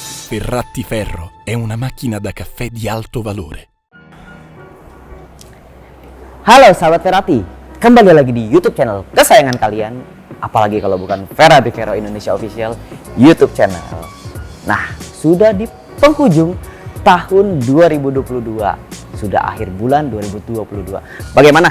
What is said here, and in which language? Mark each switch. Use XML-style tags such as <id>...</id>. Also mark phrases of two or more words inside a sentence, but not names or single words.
<it>Ferrattiferro è una macchina da caffè di alto valore.</it> <id>Halo sahabat Ferrati, kembali lagi di</id> <en>YouTube channel</en> <id>kesayangan kalian. Apalagi kalau bukan Ferrattiferro Indonesia</id> <en>Official YouTube channel.</en> <id>Nah, sudah di penghujung tahun 2022. Sudah akhir bulan 2022. Bagaimana?</id>